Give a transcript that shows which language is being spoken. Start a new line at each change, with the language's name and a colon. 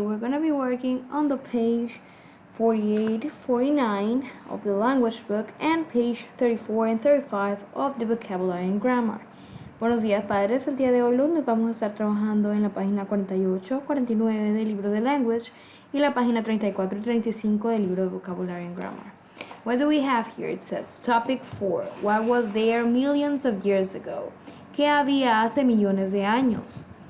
English: We're going to be working on the page 48, 49 of the language book and page 34 and 35 of the vocabulary and grammar.
Spanish: Buenos días, padres. El día de hoy, lunes, vamos a estar trabajando en la página 48, 49 del libro de language y la página 34 y 35 del libro de
English: vocabulary and grammar. What do we have here? It says, topic 4. What was there millions of years ago?
Spanish: ¿Qué había hace millones de años?